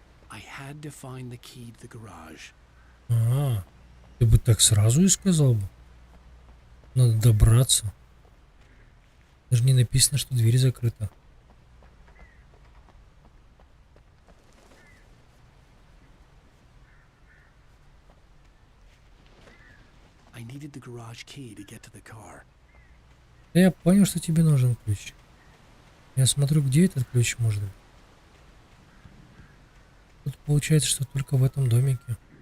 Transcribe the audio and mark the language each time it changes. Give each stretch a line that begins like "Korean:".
English: I had to find the key to the garage.
Russian: А, ты бы так сразу и сказал бы. Надо добраться. Даже не написано, что дверь закрыта.
English: I needed the garage key to get to the car.
Russian: Да я понял, что тебе нужен ключ. Я смотрю, где этот ключ может быть. Тут получается, что только в этом домике.